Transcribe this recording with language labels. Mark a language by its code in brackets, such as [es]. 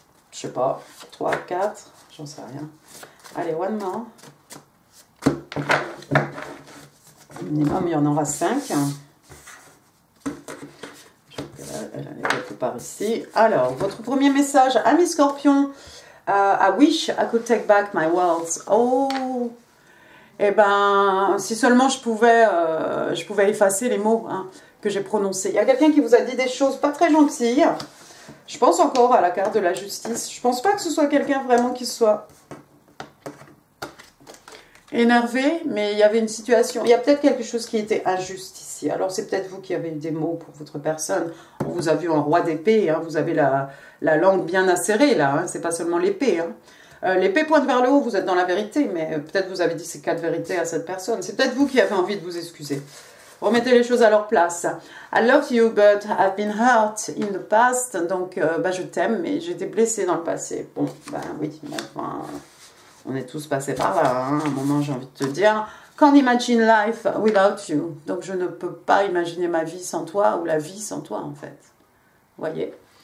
[fr] Je sais pas. 3, 4. J'en sais rien. Allez, [en] one more. [fr] Minimum, il y en aura 5. Elle est quelque part ici. Alors, votre premier message. Ami Scorpion. [en] I wish I could take back my words. [fr] Oh, eh ben, si seulement je pouvais effacer les mots hein, que j'ai prononcés. Il y a quelqu'un qui vous a dit des choses pas très gentilles. Je pense encore à la carte de la justice. Je pense pas que ce soit quelqu'un vraiment qui soit énervé, mais il y avait une situation. Il y a peut-être quelque chose qui était injuste ici. Alors c'est peut-être vous qui avez eu des mots pour votre personne. On vous a vu en roi d'épée. Hein, vous avez la langue bien acérée là. Hein, c'est pas seulement l'épée. Hein. L'épée pointe vers le haut, vous êtes dans la vérité, mais peut-être vous avez dit ces 4 vérités à cette personne. C'est peut-être vous qui avez envie de vous excuser. Remettez les choses à leur place. [en] I love you, but I've been hurt in the past. [fr] Donc, je t'aime, mais j'ai été blessée dans le passé. Bon, oui, enfin, on est tous passés par là. Hein. À un moment, j'ai envie de te dire, [en] can't imagine life without you. [fr] Donc, je ne peux pas imaginer ma vie sans toi, ou la vie sans toi, en fait. Vous voyez?